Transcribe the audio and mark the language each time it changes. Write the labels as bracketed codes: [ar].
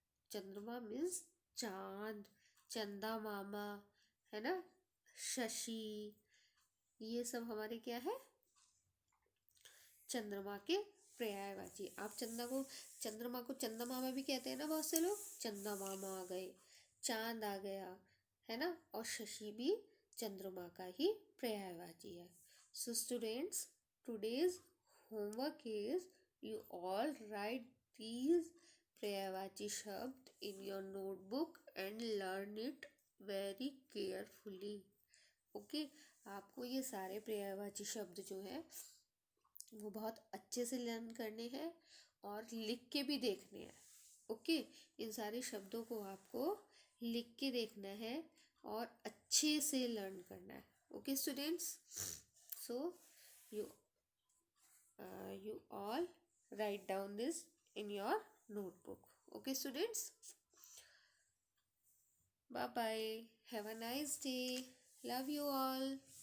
[hi] चंद्रमा मीन्स चांद, चंदा मामा, है ना, शशि, ये सब हमारे क्या है, चंद्रमा के पर्यायवाची। आप चंद्रमा को चंदा मामा भी कहते हैं ना, बहुत से लोग, चंदा मामा आ गए, चांद आ गया, है ना, और शशि भी चंद्रमा का ही पर्यायवाची है। [en] So students, today's homework is you all write these पर्यायवाची शब्द in your notebook and learn it very carefully. [hi] Okay, आपको ये सारे पर्यायवाची शब्द जो है वो बहुत अच्छे से लर्न करने हैं और लिख के भी देखने हैं। ओके, इन सारे शब्दों को आपको लिख के देखना है और अच्छे से लर्न करना है। Okay students, [en] So you you all write down this in your notebook. Okay, students? Bye bye. Have a nice day. Love you all.